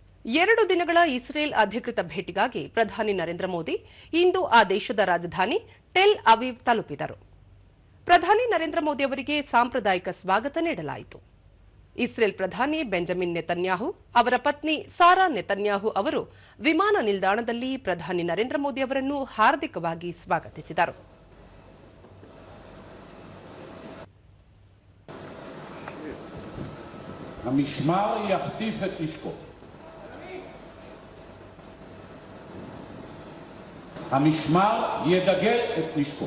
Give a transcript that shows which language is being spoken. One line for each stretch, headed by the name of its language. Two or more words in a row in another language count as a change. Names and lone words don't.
Kannada: 2 ದಿನಗಳ ಇಸ್ರೇಲ್ ಅಧಿಕೃತ ಭೇಟಿಗಾಗಿ ಪ್ರಧಾನಿ ನರೇಂದ್ರ ಮೋದಿ ಇಂದು ಆ ದೇಶದ ರಾಜಧಾನಿ ಟೆಲ್ ಅವೀವ್ ತಲುಪಿದರು. ಪ್ರಧಾನಿ ನರೇಂದ್ರ ಮೋದಿ ಅವರಿಗೆ ಸಾಂಪ್ರದಾಯಿಕ ಸ್ವಾಗತ ನೀಡಲಾಯಿತು. ಇಸ್ರೇಲ್ ಪ್ರಧಾನಿ ಬೆಂಜಮಿನ್ ನೆತನ್ಯಾಹು ಅವರ ಪತ್ನಿ ಸಾರಾ ನೆತನ್ಯಾಹು ಅವರು ವಿಮಾನ ನಿಲ್ದಾಣದಲ್ಲಿ ಪ್ರಧಾನಿ ನರೇಂದ್ರ ಮೋದಿ ಅವರನ್ನು ಹಾರ್ದಿಕವಾಗಿ ಸ್ವಾಗತಿಸಿದರು.
Hebrew: המשמר יחטיף את נשקו. המשמר ידגל את נשקו.